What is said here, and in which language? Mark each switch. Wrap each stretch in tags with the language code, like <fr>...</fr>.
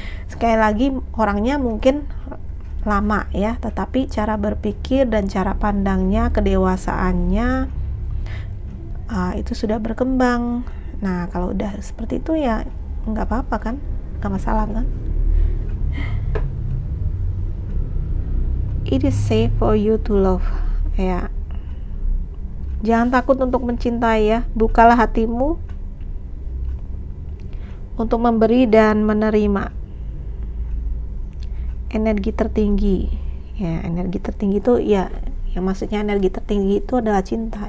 <id>Sekali lagi, orangnya mungkin lama ya, tetapi cara berpikir dan cara pandangnya, kedewasaannya itu sudah berkembang. Nah, kalau udah seperti itu ya nggak apa-apa kan? Nggak masalah kan?</id> <en>It is safe for you to love ya.</en> <id>Jangan takut untuk mencintai ya. Bukalah hatimu untuk memberi dan menerima. Energi tertinggi ya, energi tertinggi itu ya maksudnya energi tertinggi itu adalah cinta.</id>